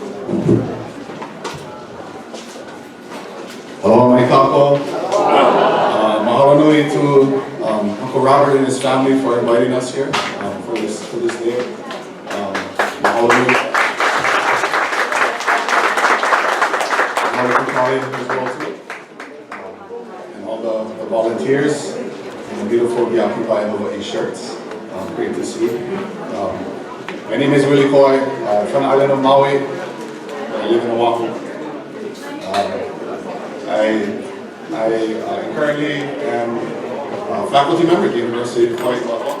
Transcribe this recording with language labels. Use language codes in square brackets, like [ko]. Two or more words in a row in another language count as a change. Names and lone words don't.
[en] Hello, my kako. [haw] Mahalo nui [en] to Uncle Robert and his family for inviting us here for this day. [haw] Mahalo nui. [en] Mahalo to Kali as well too. And all the volunteers and the beautiful Occupy Hawaii shirts. Great to see. My name is Willie Coy, from the island of Maui. I live in Oahu. I currently am a faculty member at the University of Hawaii, Manoa.